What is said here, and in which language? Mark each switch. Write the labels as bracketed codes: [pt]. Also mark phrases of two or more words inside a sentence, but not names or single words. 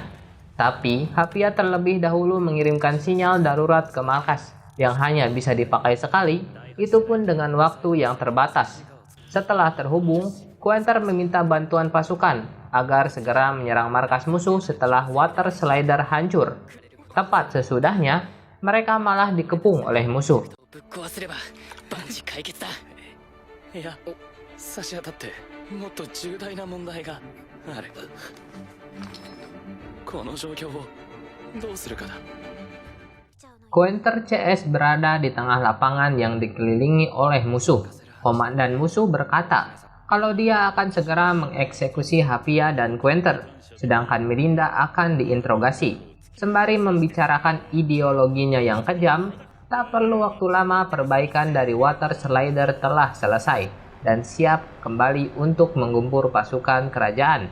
[id] Tapi, Hapia terlebih dahulu mengirimkan sinyal darurat ke markas yang hanya bisa dipakai sekali, itu pun dengan waktu yang terbatas. Setelah terhubung, Guenter meminta bantuan pasukan agar segera menyerang markas musuh setelah water slider hancur. Tepat sesudahnya, mereka malah dikepung oleh musuh. [ja] ぶっ壊せれば万事解決だ。いや、差し当たってもっと重大な問題がある。この状況をどうするかだ。 [id] Guenter CS berada di tengah lapangan yang dikelilingi oleh musuh. Komandan musuh berkata kalau dia akan segera mengeksekusi Hapia dan Guenter, sedangkan Mirinda akan diinterogasi. Sembari membicarakan ideologinya yang kejam, tak perlu waktu lama perbaikan dari water slider telah selesai dan siap kembali untuk menggempur pasukan kerajaan.